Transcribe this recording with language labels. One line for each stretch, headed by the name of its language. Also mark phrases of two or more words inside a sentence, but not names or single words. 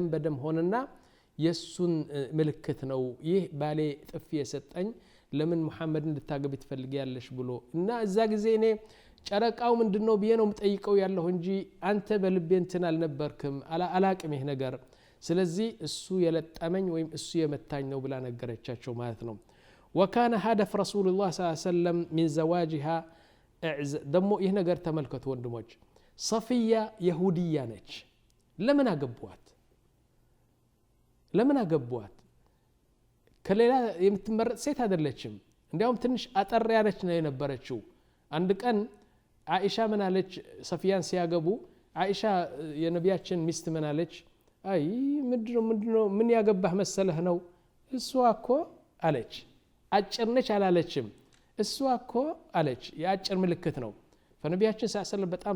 Amharic: በደም ሆነና የሱን ምልክት ነው ይህ ባሌ ጥፊ የሰጠኝ ለምን መሐመድን ልታገቢ ትፈልጊያለሽ ብሎ እና እዛ ጊዜ እኔ ጨረቃው ምንድነው ብዬ ነው የምጠይቀው ያለው እንጂ አንተ በልቤ እንትን አልነበርክም አላቅም ይሄ ነገር ስለዚህ እሱ የለጠመኝ ወይም እሱ የመታኝ ነው ብላ ነገረቻቸው ማለት ነው
Arabic: وكان هدف رسول الله صلى الله عليه وسلم من زواجها دمو
Amharic: ይህ ነገር ተመልከቱ ወንድሞች
Arabic: صفية يهودية
Amharic: ነች ለምን አገቧት ከሌላ የምትመረጥ ሴት አይደለችም እንዲያውም ትንሽ አጠር ያለች ነው የነበረችው አንድ ቀን አይሻ ምን አለች ሰፊያን ሲያገቡ አይሻ የነብያችን ሚስት ምን አለች አይ ምንድነው ምን ያገባህ መሰለህ ነው እሷ እኮ አለች አጭር ነች አላለችም እሷ እኮ አለች የአጭር ምልክት ነው ፈነቢያችን ሰለላሁ በጣም